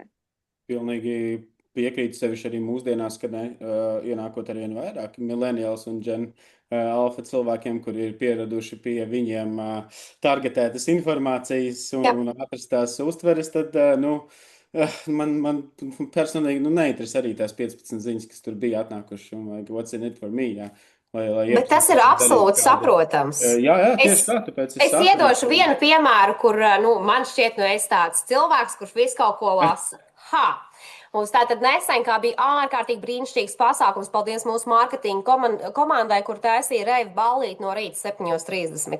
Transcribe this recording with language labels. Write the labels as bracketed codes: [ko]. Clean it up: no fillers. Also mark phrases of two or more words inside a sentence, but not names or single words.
[lv] Pilnīgi piekrītu sevišķi arī mūsdienās, kad ienākot arvien vairāk millennials un [en] Gen Alpha [lv] cilvēkiem, kuri ir pieraduši pie viņiem targetētas informācijas un atrastās uztveres, tad, man personīgi neinteresē arī tās 15 ziņas, kas tur bija atnākuši, un [en] what's in it for me, [lv] jā. Bet tas ir absolūti saprotams. Jā, tieši tā, tāpēc es iedošu vienu piemēru, kur, man šķiet, es tāds cilvēks, kurš visu kaut ko lasa. Mums tātad nesen kā bija ārkārtīgi brīnišķīgs pasākums, paldies mūsu mārketinga komandai, kur taisīja reivu ballīti no rīta 7:30.